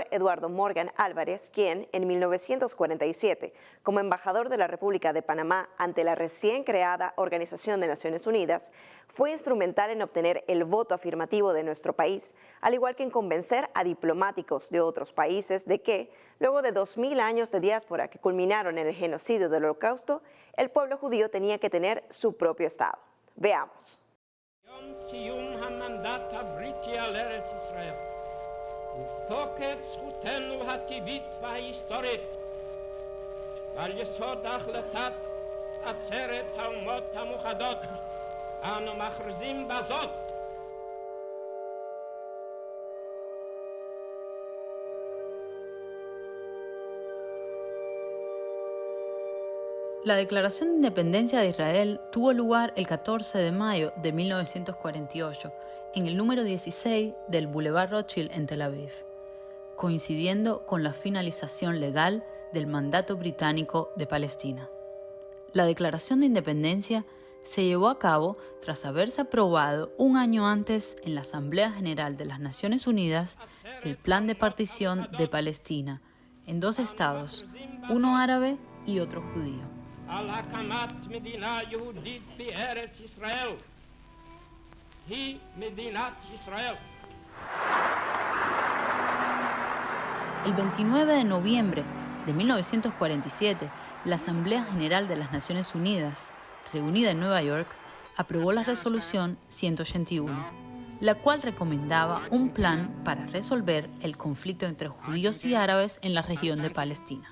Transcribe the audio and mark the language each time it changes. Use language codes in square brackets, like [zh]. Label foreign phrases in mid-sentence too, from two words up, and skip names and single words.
[es] Eduardo Morgan Álvarez, quien en 1947, como embajador de la República de Panamá ante la recién creada Organización de Naciones Unidas, fue instrumental en obtener el voto afirmativo de nuestro país, al igual que en convencer a diplomáticos de otros países de que, luego de 2000 años de diáspora que culminaron en el genocidio del Holocausto, el pueblo judío tenía que tener su propio Estado. Veamos. [he] יום סיום המנדט הבריטי על ארץ ישראל ותוקף זכותנו הטבעית וההיסטורית ועל יסוד החלטת עצרת האומות המאוחדות אנו מכריזים בזאת [es] La Declaración de Independencia de Israel tuvo lugar el 14 de mayo de 1948 en el número 16 del Boulevard Rothschild en Tel Aviv, coincidiendo con la finalización legal del mandato británico de Palestina. La Declaración de Independencia se llevó a cabo tras haberse aprobado un año antes en la Asamblea General de las Naciones Unidas el Plan de Partición de Palestina en dos estados, uno árabe y otro judío. [he] על הקמת מדינה יהודית בארץ ישראל. היא מדינת ישראל. [es] El 29 de noviembre de 1947, la Asamblea General de las Naciones Unidas, reunida en Nueva York, aprobó la Resolución 181, la cual recomendaba un plan para resolver el conflicto entre judíos y árabes en la región de Palestina.